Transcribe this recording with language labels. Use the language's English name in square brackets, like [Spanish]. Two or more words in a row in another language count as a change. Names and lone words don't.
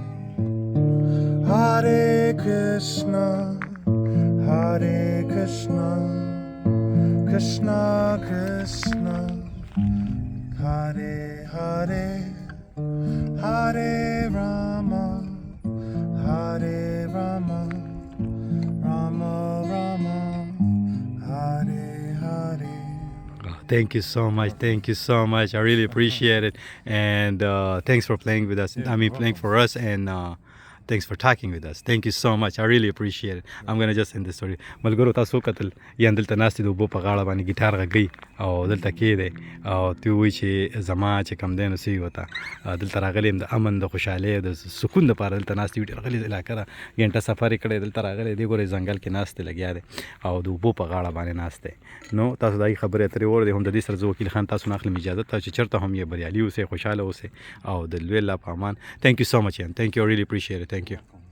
[Sanskrit] Hare Krishna, Hare Krishna, Krishna Krishna, Hare Hare, Hare Rama, Hare Rama, Rama Rama, Hare Hare. [English] Thank you so much. I really appreciate it. And thanks for playing with us. Playing for us and thanks for talking with us. Thank you so much. I really appreciate it. I'm going to just end the story. [Pashto] ملګرو تاسو کتل یا دلته ناست دي د اوبو په غاړه باندې ګیټار غږی او دلته کې دی او ته وایي چې زما چې کم دی نو څه وته دلته راغلی یم د امن د خوشحالۍ د سکون دپاره دلته ناست یو ډېر غلې علاقه ده غنټه سفر یې کړی دلته راغلی دی ګورئ ځنګل کې ناست دی لګیا دی او د اوبو په غاړه باندې ناست دی نو تاسو د هغې خبرې اترې واورئ هم د دې سره زه وکیل خان تاسو نه اخلم اجازه تاسو چې چېرته هم یې بریالي اوسئ خوشحاله اوسئ او د لوی الله په امان. [English] Thank you so much. Thank you. I really appreciate it. Thank you.